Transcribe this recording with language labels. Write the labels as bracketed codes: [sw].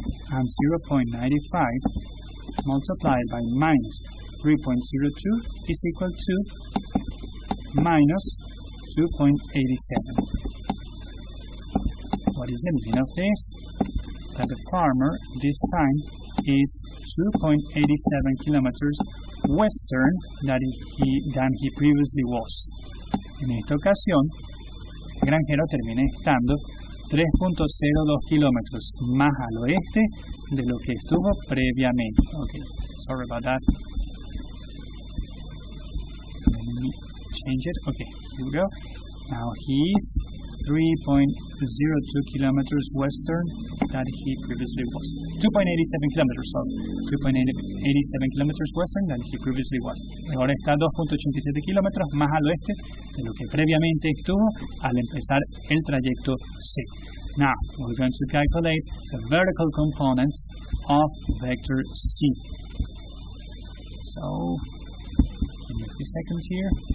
[en] And 0.95 multiplied by minus 3.02 is equal to minus 2.87. What is the meaning of this? That the farmer this time is 2.87 kilometers western than he previously was. [es] En esta ocasión, el granjero termina estando 3.02 kilómetros más al oeste de lo que estuvo previamente. [en] Okay, sorry about that. Let me change it. Okay, here we go. Now he is 3.02 kilometers western than he previously was. 2.87 kilometers, so 2.87 kilometers western than he previously was. [es] Ahora está 2.87 kilómetros más al oeste de lo que previamente estuvo al empezar el trayecto C. [en] Now, we're going to calculate the vertical components of vector C. So, give me a few seconds here.